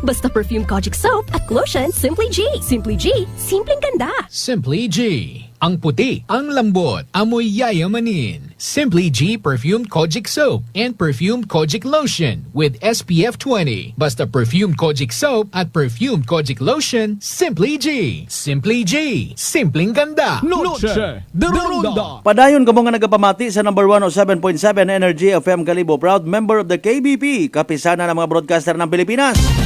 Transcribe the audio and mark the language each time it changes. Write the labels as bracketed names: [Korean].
[Filipino] Basta Perfumed Kojic Soap at Lotion, Simply G. Simply G, simpleng ganda. Simply G. Ang puti, ang lambot, amoy yayamanin. [English] Simply G Perfumed Kojic Soap and Perfumed Kojic Lotion with SPF 20. [Filipino] Basta Perfumed Kojic Soap at Perfumed Kojic Lotion, Simply G. Simply G, simpleng ganda. Noche de Ronda. [Aklanon] Padayon kamo nga nagapamati sa number 107.7 Energy FM Kalibo, [English] proud member of the KBP, [Aklanon] kapisana ng mga broadcaster ng Pilipinas.